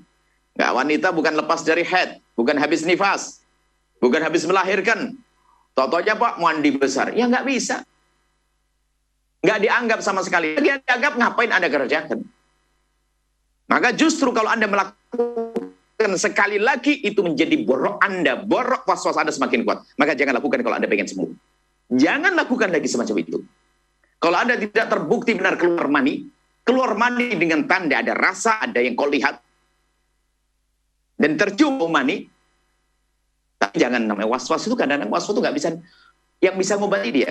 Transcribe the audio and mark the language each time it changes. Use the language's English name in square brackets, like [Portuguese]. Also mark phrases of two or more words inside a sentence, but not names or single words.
[Indonesian] Nggak, wanita bukan lepas dari haid, bukan habis nifas, bukan habis melahirkan. Totonya Pak mandi besar, ya nggak bisa. Nggak dianggap sama sekali. Dia dianggap ngapain Anda kerjakan. Maka justru kalau Anda melakukan sekali lagi itu menjadi borok Anda, borok was-was Anda semakin kuat. Maka jangan lakukan kalau Anda pengen sembuh. Jangan lakukan lagi semacam itu. Kalau Anda tidak terbukti benar keluar mani dengan tanda ada rasa, ada yang kau lihat, dan tercium bau mani, tapi jangan namanya was-was itu kadang-kadang was-was itu nggak bisa, yang bisa ngobati dia.